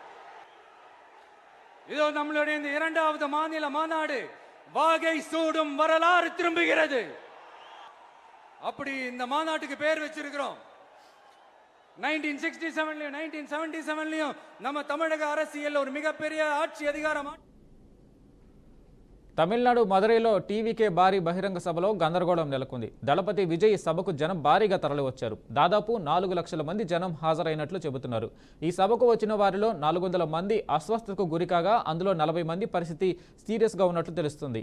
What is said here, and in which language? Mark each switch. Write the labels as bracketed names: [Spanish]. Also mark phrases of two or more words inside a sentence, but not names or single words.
[Tamil] இதோ நம்மளுடைய இந்த இரண்டாவது மாநில மாநாடு வாகை சூடும் வரலாறு திரும்புகிறது. அப்படி இந்த மாநாட்டுக்கு பேர் வச்சிருக்கிறோம். 1967லயும் 1977லயும் நம்ம தமிழக அரசியல் ஒரு மிகப்பெரிய ஆட்சி அதிகாரம். [Telugu] తమిళనాడు మదురైలో టీవీకే భారీ బహిరంగ సభలో గందరగోళం నెలకొంది. దళపతి విజయ్ సభకు జనం భారీగా తరలివచ్చారు. దాదాపు 4 లక్షల మంది జనం హాజరైనట్లు చెబుతున్నారు. ఈ సభకు వచ్చిన వారిలో 400 మంది అస్వస్థతకు గురికాగా అందులో 40 మంది పరిస్థితి సీరియస్గా ఉన్నట్లు తెలుస్తుంది.